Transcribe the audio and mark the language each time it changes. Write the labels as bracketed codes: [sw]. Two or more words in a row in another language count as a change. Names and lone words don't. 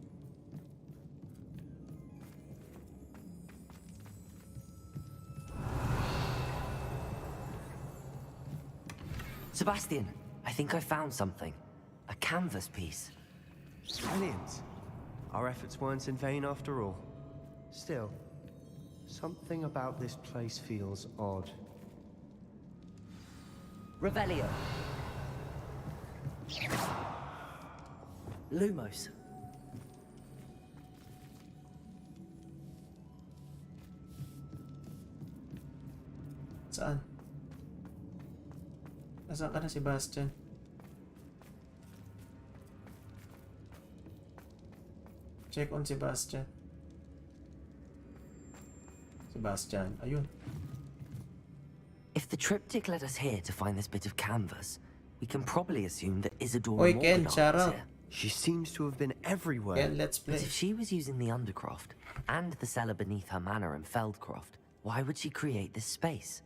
[en] Sebastian, I think I found something. A canvas piece. Brilliant. Our efforts weren't in vain after all. Still, something about this place feels odd. Revelio. Lumos. [tl] Saan? Nasaan ka na, Sebastian? [en] Check on Sebastian. [tl] Sebastian, ayun. [en] If the triptych led us here to find this bit of canvas, we can probably assume that Isadora Oi, Ken, Morganach shut was up. here. She seems to have been everywhere. Ken, let's play. But if she was using the Undercroft and the cellar beneath her manor in Feldcroft, why would she create this space?